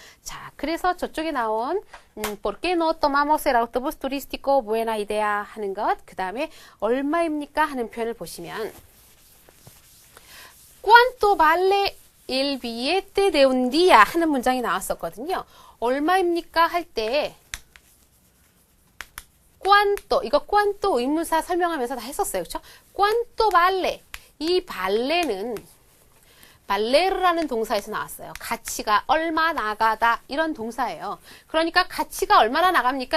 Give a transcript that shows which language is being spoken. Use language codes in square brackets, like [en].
[ko] 자, 그래서 저쪽에 나온 [es] ¿Por qué no tomamos el autobús turístico? Buena idea [ko] 하는 것, 그 다음에 얼마입니까? 하는 표현을 보시면 [es] ¿Cuánto vale el billete de un día? [ko] 하는 문장이 나왔었거든요. 얼마입니까? 할 때 ¿Cuánto? 이거 ¿Cuánto? 의문사 설명하면서 다 했었어요. 그렇죠? [es] ¿Cuánto vale? [ko] 이 발레는 발레르라는 동사에서 나왔어요. 가치가 얼마 나가다 이런 동사예요. 그러니까 가치가 얼마나 나갑니까?